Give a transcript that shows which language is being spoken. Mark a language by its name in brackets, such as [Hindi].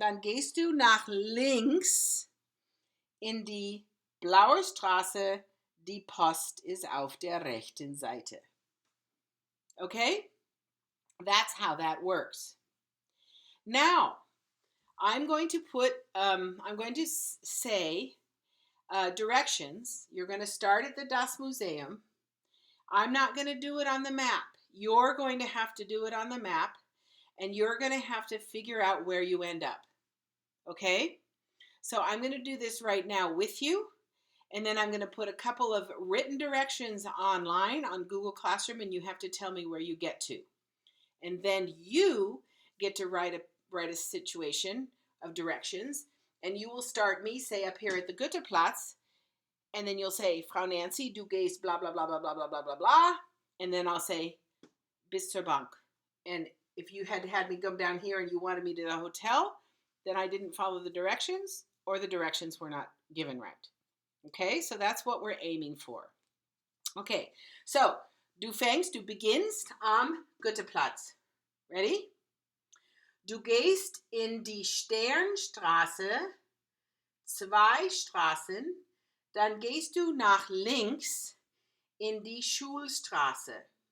[German] Dann gehst du nach links in die Blauer Straße. Die Post ist auf der rechten Seite. [English] Okay? That's how that works. Now, I'm going to say directions. You're going to start at the Das Museum. I'm not going to do it on the map. You're going to have to do it on the map, and you're going to have to figure out where you end up. Okay? So I'm going to do this right now with you, and then I'm going to put a couple of written directions online on Google Classroom, and you have to tell me where you get to. And then you get to write a situation of directions, and you will start me, say, up here at the Goetheplatz, and then you'll say, Frau Nancy, [German] du gehst [English] blah, blah, blah, blah, blah, blah, blah, blah, blah, and then I'll say, [German] bis zur Bank. [English] And if you had me come down here and you wanted me to the hotel, then I didn't follow the directions, or the directions were not given right. Okay, so that's what we're aiming for. [German] Okay, so du beginnst am Goetheplatz. [English] Ready? [German] Du gehst in die Sternstraße, 2 Straßen, dann gehst du nach links in die Schulstraße.